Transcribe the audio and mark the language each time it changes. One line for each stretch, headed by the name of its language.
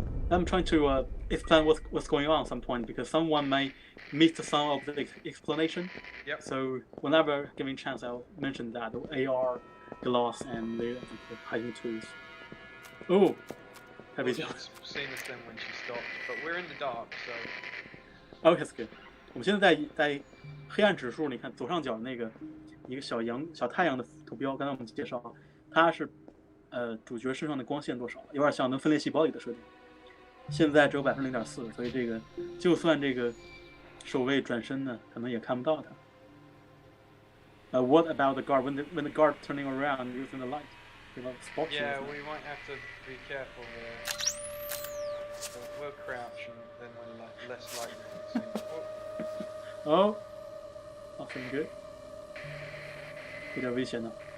English: I'm trying to explain what's going on at some point because someone may miss some of the explanation. Yep. So whenever given chance, I'll mention that the AR glass and the hiding tools. Oh, have you seen us then when she stopped? But we're in the dark, so. Oh, that's good.
Chinese: 我们现在在黑暗指数，你看左上角那个一个小太阳的图标，刚才我们介绍，它是主角身上的光线多少，有点像能分裂细胞里的设定。现在只有0.4%，所以这个就算这个守卫转身呢，可能也看不到它。
English: What about the guard when the guard turning around using the light? Spot yeah, we might have to be careful there. So we'll crouch and then when less light we can see. Oh, nothing good.
Chinese: 有点危险呢。